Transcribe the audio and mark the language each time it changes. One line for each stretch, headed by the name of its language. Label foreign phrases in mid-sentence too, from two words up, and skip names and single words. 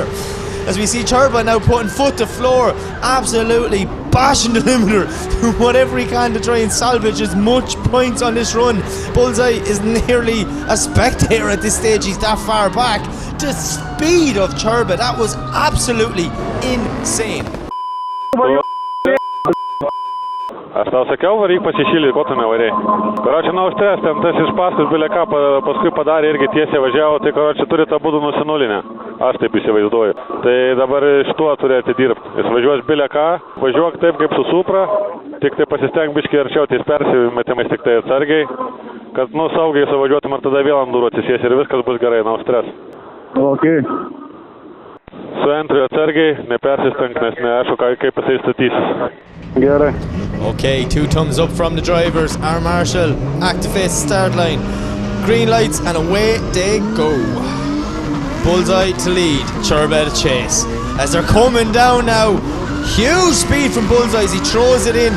English: As we see Čirba now putting foot to floor, absolutely bashing the limiter, whatever he can to try and salvage as much points on this run. Bullzai is nearly a spectator at this stage, he's that far back. The speed of Čirba, that was absolutely insane.
Lithuanian: Aš tau sakiau, varyk pasišildyti, ko tu nevarėjai. Karočią naustres, ten tas iš paskui bilė ką paskui padarė, irgi tiesiai važiavo, tai karočią turi tą būdų nusinulinę. Aš taip įsivaizduoju. Tai dabar šituo turi atidirbti. Jis važiuos bilė ką, važiuok taip kaip su Supra, tik tai pasisteng biškai arčiau ties persimetimais, tik tai atsargiai, kad saugiai savažiuotum ir tada vėl ant durų atsisies ir viskas bus gerai, naustres. Ok. Su entriu atsargiai, nepersisteng, nes neaišku, kaip jisai statysis. Gerai.
English: Okay, 2 thumbs up from the drivers. Our Marshall activates start line. Green lights and away they go. Bullzai to lead, Čirba to chase. As they're coming down now, huge speed from Bullzai as he throws it in.